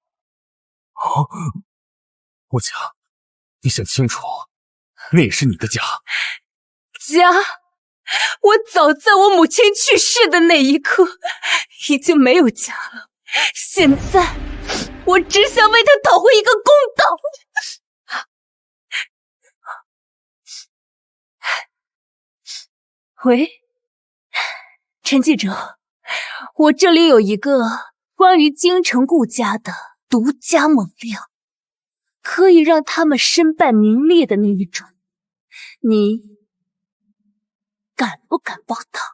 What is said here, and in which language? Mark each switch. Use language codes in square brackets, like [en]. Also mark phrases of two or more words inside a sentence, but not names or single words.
[zh] 穆晴，你想清楚，那也是你的家。家？我早在我母親去世的那一刻已經沒有家了。現在我只想為他討回一個公道。喂，陳記者，我這裡有一個關於京城顧家的獨家猛料，可以讓他們身敗名裂的那一種，你敢不敢報道？